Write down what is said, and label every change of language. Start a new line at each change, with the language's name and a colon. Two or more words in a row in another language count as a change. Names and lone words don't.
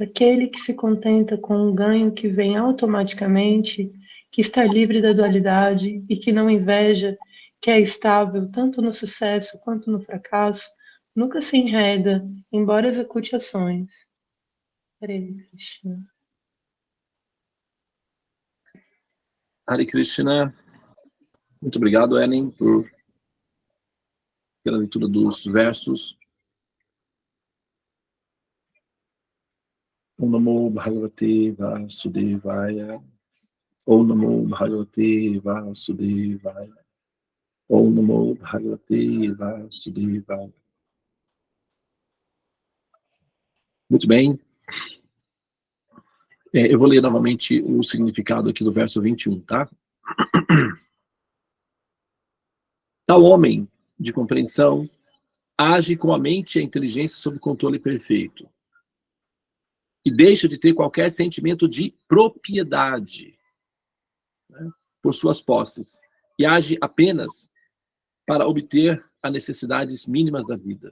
Portuguese: Aquele que se contenta com um ganho que vem automaticamente, que está livre da dualidade e que não inveja, que é estável tanto no sucesso quanto no fracasso, nunca se enreda, embora execute ações.
Sanskrit: Hare Krishna. Hare Krishna.
Portuguese: Muito obrigado, Ellen, pela leitura dos versos.
Sanskrit: Om Namo Bhagavate Vasudevaya. Om Namo Bhagavate Vasudevaya. Om Namo Bhagavate Vasudevaya.
Portuguese: Muito bem. Eu vou ler novamente o significado aqui do verso 21, tá? Tal homem de compreensão age com a mente e a inteligência sob controle perfeito e deixa de ter qualquer sentimento de propriedade, né, por suas posses, e age apenas para obter as necessidades mínimas da vida.